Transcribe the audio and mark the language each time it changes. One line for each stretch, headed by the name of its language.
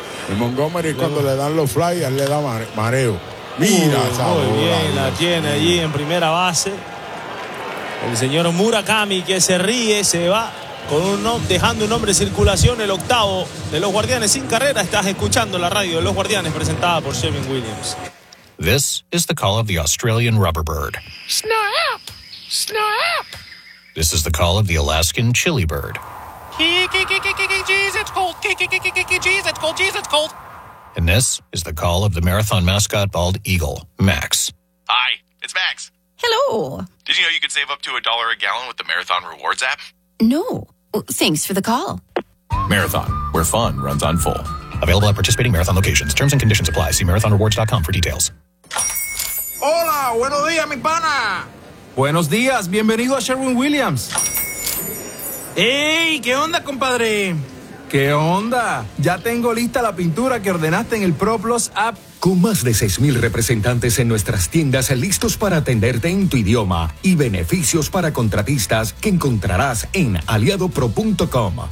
Spanish: El Montgomery, cuando le dan los flyers, le da mareo. Mira, esa muy bola, bien, la tiene allí en primera base. El señor Murakami, que se ríe, se va con dejando un hombre en circulación, el octavo de los Guardianes sin carrera. Estás escuchando la radio de los Guardianes presentada por Shevin Williams.
English: This is the call of the Australian rubber bird. Snap! Snap! This is the call of the Alaskan chili bird. Geez, it's cold. Geez, it's cold. Geez, it's cold. And this is the call of the marathon mascot bald eagle, Max. Hi, it's Max. Hello. Did you know you could save up to $1 a gallon with the Marathon Rewards app? No. Thanks for the call. Marathon, where fun runs on full. Available at participating marathon locations. Terms and conditions apply. See marathonrewards.com for details.
Spanish: Hola, buenos días, mi pana. Buenos días, bienvenido a Sherwin-Williams. ¡Ey! ¿Qué onda, compadre? ¿Qué onda? Ya tengo lista la pintura que ordenaste en el Pro Plus App. Con más de 6,000 representantes en nuestras tiendas listos para atenderte en tu idioma y beneficios para contratistas que encontrarás en aliadopro.com.